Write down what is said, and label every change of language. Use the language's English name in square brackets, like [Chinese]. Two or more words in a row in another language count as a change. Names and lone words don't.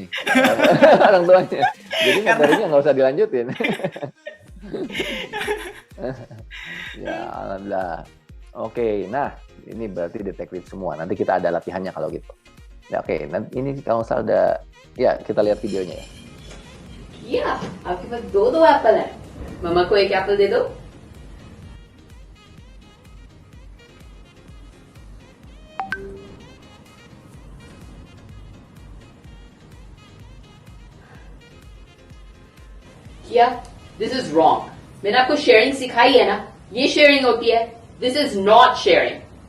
[Indonesian] Orang tuanya. Jadi materinya nggak usah dilanjutin. Ya, alhamdulillah. Oke, nah ini berarti detektif semua. Nanti kita ada latihannya kalau gitu. Ya, oke, nanti ini kalau misalnya ada, ya kita lihat videonya ya. [Hindi] किया आपके पास दो एप्पल है मम्मा को एक एप्पल दे दो किया [English] this is wrong [Hindi] मैंने आपको शेयरिंग सिखाई है ना ये शेयरिंग होती है [English] this is not sharing